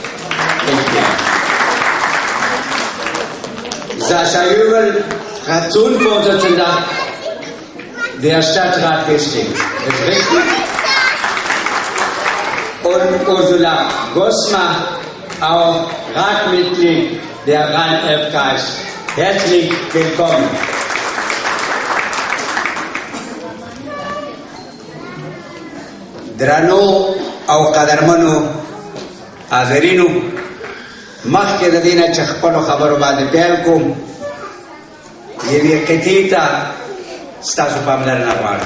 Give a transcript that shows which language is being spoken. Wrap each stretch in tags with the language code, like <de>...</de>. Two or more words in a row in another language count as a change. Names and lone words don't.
<de>Sascha Jöbel, Fraktionsvorsitzender der Stadtrat Gisting. Ist richtig? Und Ursula Gosma, auch Ratmitglied der Rhein-Erft-Kreis. Herzlich willkommen.</de> <ps>درنو او قدرمنو حاضرینو، مخکې د دې نه چې خپلو خبرو باندې پیل کوم یوې قطعې ته ستاسو پاملرنه غواړم.</ps>